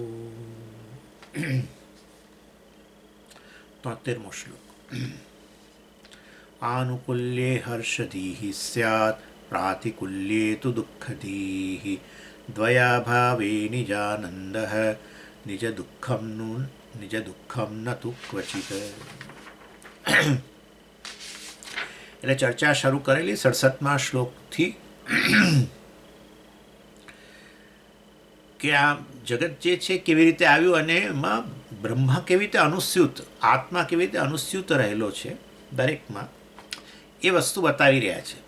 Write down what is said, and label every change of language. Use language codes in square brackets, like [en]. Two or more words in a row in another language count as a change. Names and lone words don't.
[sa] 73मो श्लोक आनुकूल्ये हर्षधीः स्यात् प्रातिकूल्ये तु दुःखधीः द्वयाभावे निजानन्दः निजदुःखं न तु क्वचित् [gu] એટલે ચર્ચા શરૂ કરેલી 67મા શ્લોકથી કે આ જગત જે છે કેવી રીતે આવ્યું અને એમાં બ્રહ્મા કેવી રીતે અનુસ્યુત આત્મા કેવી રીતે અનુસ્યુત રહેલો છે દરેકમાં એ વસ્તુ બતાવી રહ્યા છે.